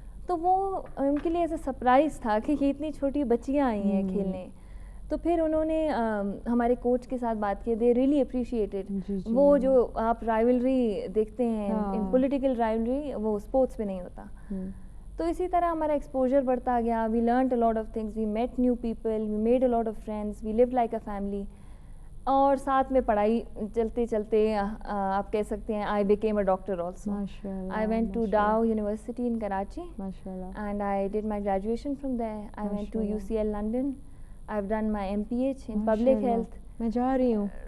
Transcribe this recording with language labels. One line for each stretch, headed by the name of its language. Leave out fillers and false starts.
Urdu: تو وہ ان کے لیے ایسا سرپرائز تھا کہ یہ اتنی چھوٹی بچیاں آئی ہیں کھیلنے. تو پھر انہوں نے ہمارے کوچ کے ساتھ بات کی,
English: They really appreciated.
Urdu: وہ جو آپ رائیولری دیکھتے ہیں, پولیٹیکل رائیولری, وہ اسپورٹس میں نہیں ہوتا. تو اسی طرح ہمارا ایکسپوجر بڑھتا گیا.
English: We learned a lot of things, we met new people, we made a lot of friends, we lived like a family.
Urdu: اور ساتھ میں پڑھائی چلتے چلتے آپ کہہ سکتے ہیں
English: I became a doctor also. I went to Dow University in Karachi and I did my graduation from there. I went to UCL London. I have done my MPH in public health.
Urdu: میں جا رہی ہوں